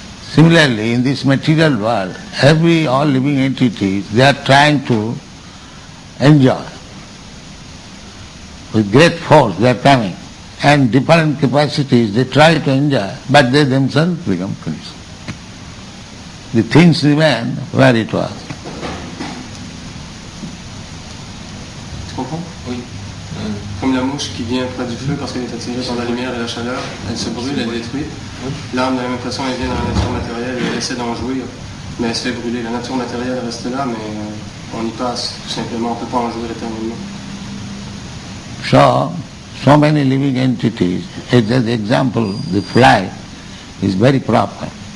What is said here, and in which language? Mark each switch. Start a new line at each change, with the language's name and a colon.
English: Similarly, in this material world, all living entities, they are trying to enjoy. With great force they are coming, and different capacities they try to enjoy, but they themselves become finished. The things remain where it was.
French: Tu comprends? Oui. Comme la mouche qui vient près du feu, parce qu'elle est attirée par la lumière et la chaleur, elle se brûle, elle détruit. L'âme, de la même façon, elle vient dans la nature matérielle et elle essaie d'en jouir, mais elle se fait brûler. La nature matérielle reste là, mais on y passe, tout simplement. On ne peut pas en jouir éternellement.
English: So many living entities, as an example, the fly is very proper.